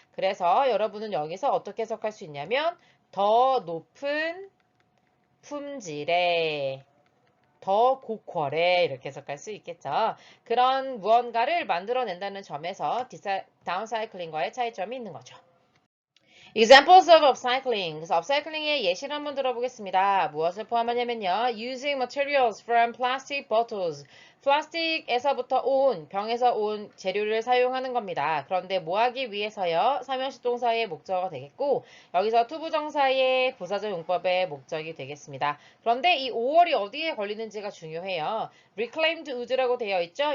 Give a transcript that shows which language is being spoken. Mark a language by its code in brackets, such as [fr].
[ko] 그래서 여러분은 여기서 어떻게 해석할 수 있냐면 더 높은 품질의 더 고퀄의 이렇게 해석할 수 있겠죠. 그런 무언가를 만들어낸다는 점에서 다운사이클링과의 차이점이 있는 거죠. [en] Examples of upcycling. [ko] 그래서 upcycling의 예시를 한번 들어보겠습니다. 무엇을 포함하냐면요. [en] Using materials from plastic bottles. [ko] 플라스틱에서부터 온, 병에서 온 재료를 사용하는 겁니다. 그런데 뭐 하기 위해서요? 삼형식 동사의 목적어가 되겠고 여기서 투부정사의 부사적 용법의 목적이 되겠습니다. 그런데 이 5월이 어디에 걸리는지가 중요해요. reclaimed wood라고 되어 있죠?